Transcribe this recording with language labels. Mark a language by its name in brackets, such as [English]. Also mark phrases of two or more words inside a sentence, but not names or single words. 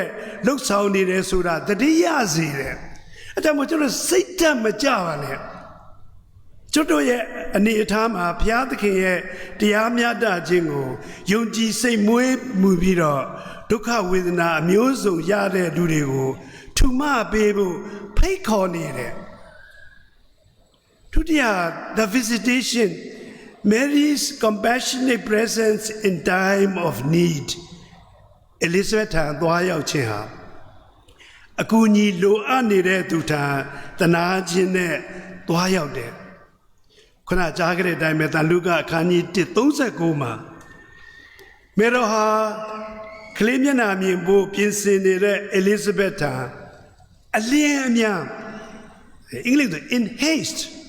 [Burmese] လှုပ်ဆောင်နေတယ်ဆိုတာတတိယစေတယ်အဲကြောင့်မို့ကျွန်တော်စိတ်ဓာတ်မကြပါနဲ့ကျွန်တော်ရဲ့အနေအထားမှာဘုရားသခင်ရဲ့တရားမျှတခြင်းကိုယုံကြည်စိတ်မွေးမှုပြီးတော့ဒုက္ခဝေဒနာအမျိုးစုံရတဲ့လူတွေကိုထူမပေးဖို့ဖိတ်ခေါ်နေတယ်ဒုတိယ [English] the visitation Mary's compassionate presence in time of need [Burmese] Elizabeth ထံသွားရောက်ခြင်းဟာအကူအညီလိုအပ်နေတဲ့သူထံတနာခြင်းနဲ့သွားရောက်တယ်ခုနကြားခဲ့တဲ့အတိုင်းပဲတန်လုကအခန်းကြီး1:39မှာမေတော်ဟာကလေးမျက်နှာမြင်ဖို့ပြင်ဆင်နေတဲ့ Elizabeth ထံအလင်းအမြန်အင်္ဂလိပ်လို [English] in haste